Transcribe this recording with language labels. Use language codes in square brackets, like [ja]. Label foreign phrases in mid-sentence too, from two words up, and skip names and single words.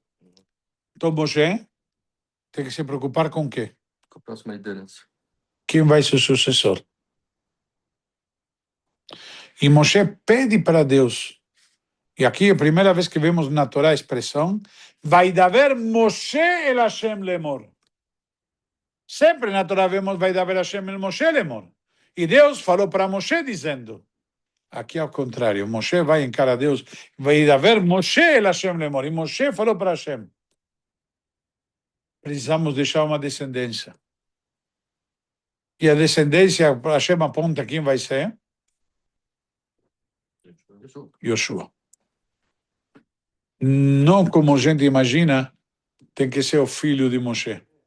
[pt] Então Moshe tem que se preocupar com o quê? Com a próxima liderança. Quem vai ser o sucessor? E Moshe pede para Deus, e aqui é a primeira vez que vemos na Torá a expressão, [he] וידבר משה אל השם לאמר. [pt] Sempre na Torá vemos [he] וידבר השם אל משה לאמר. [pt] E Deus falou para Moshe dizendo, aqui ao contrário, Moshe vai encarar Deus, [he] וידבר משה אל השם לאמר. [pt] E Moshe falou para Hashem, precisamos deixar uma descendência. E a descendência, Hashem aponta quem vai ser? Yoshua. Não como a gente imagina, tem que ser o filho de Moshe.